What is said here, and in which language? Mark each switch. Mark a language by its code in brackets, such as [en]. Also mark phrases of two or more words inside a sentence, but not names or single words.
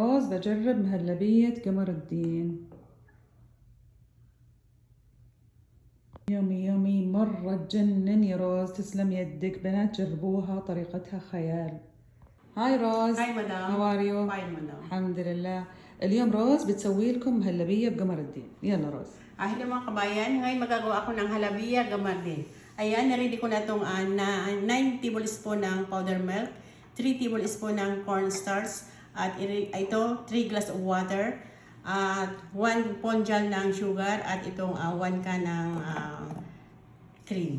[ar] بجرب مهلبية قمر الدين. يومي يومي مرة تجنن يا روز، تسلم يدك. بنات جربوها، طريقتها خيال. هاي روز. هاي مدام. [en] How are you؟ Fine madam. [ar] الحمد لله. اليوم روز بتسوي لكم مهلبية بقمر الدين. يلا روز. [tl] Hello mga kabayan, ngayon magagawa ako ng halabiya gamardin. Ayan, naready ko na itong 9 tablespoon ng [en] powder milk, [tl] 3 tablespoon ng cornstarch, at ito 3 [en] glass of water, [tl] at 1 ponjal ng sugar, at itong 1 can ng cream.